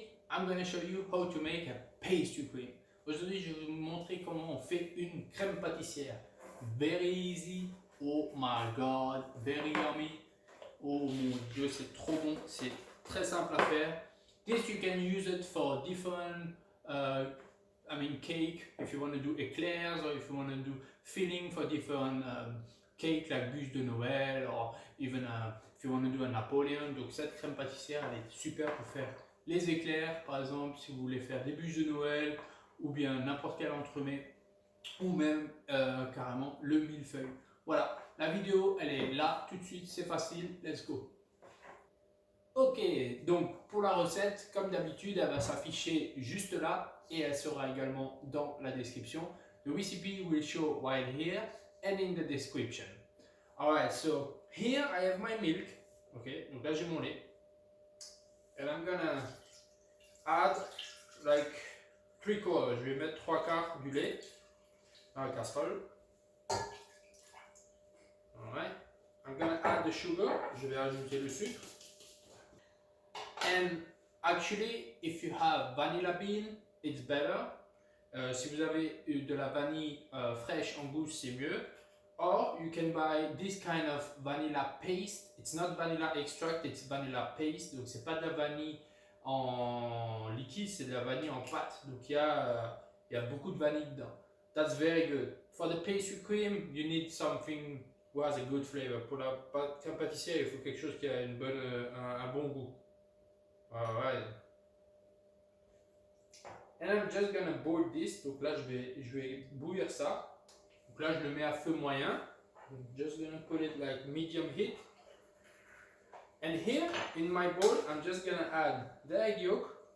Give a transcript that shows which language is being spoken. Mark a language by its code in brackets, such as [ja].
[en] I'm going to show you how to make a pastry cream. [fr] Aujourd'hui, je vais vous montrer comment on fait une crème pâtissière. [en] Very easy. Oh my god, very yummy. [fr] Oh mon dieu, c'est trop bon, c'est très simple à faire. [en] This you can use it for different cake, if you want to do éclairs, or if you want to do filling for different cake like bûche de Noël, or even if you want to do a Napoleon. [fr] Donc cette crème pâtissière, elle est super pour faire les éclairs, par exemple, si vous voulez faire des bûches de Noël, ou bien n'importe quel entremets, ou même carrément le millefeuille. Voilà, la vidéo, elle est là tout de suite, c'est facile, [en] let's go. [fr] Ok, donc pour la recette, comme d'habitude, elle va s'afficher juste là et elle sera également dans la description. [en] The recipe will show right here and in the description. Alright, so here I have my milk. [fr] Ok, donc là j'ai mon lait. [en] And I'm gonna add like 3/4. [fr] Je vais mettre 3/4 du lait dans la casserole. [en] Alright, I'm gonna add the sugar. [fr] Je vais ajouter le sucre. [en] And actually, if you have vanilla bean, it's better. [fr] Si vous avez de la vanille fraîche en bouche, c'est mieux. [en] Or you can buy this kind of vanilla paste. It's not vanilla extract, it's vanilla paste. [fr] Donc c'est pas de la vanille en liquide, c'est de la vanille en pâte. Donc il y a beaucoup de vanille dedans. [en] That's very good. For the pastry cream, you need something who has a good flavor. [fr] Pour la crème pâtissière, il faut quelque chose qui a un bon goût. [en] Alright. And I'm just gonna boil this. [fr] Donc là, je vais bouillir ça. Donc là, je le mets à feu moyen. [en] I'm just gonna put it like medium heat. And here, in my bowl, I'm just gonna add the egg yolk.